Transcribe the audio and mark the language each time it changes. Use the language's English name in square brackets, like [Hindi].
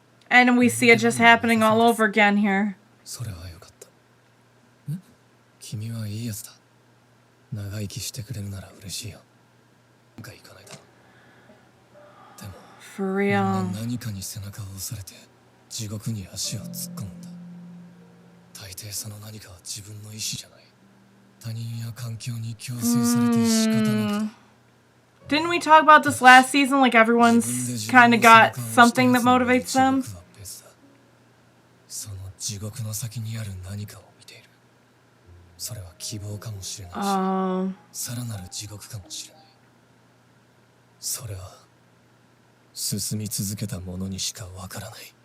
[English] And we see it just happening all over again here. [Japanese] 君はいいやつだ。長生きしてくれるなら嬉しいよ。なんか行かないだろ。でも、 [English] For real. [Japanese] 何かに背中を押されて地獄に足を突っ込むんだ。大抵その何かは自分の意志じゃない。他人や環境に強制されて仕方なく。 [English] Didn't we talk about this last season? Like everyone's kind of got something that motivates them? [Japanese] その地獄の先にある何かを見ている。それは希望かもしれないし、さらなる地獄かもしれない。それは進み続けた者にしかわからない。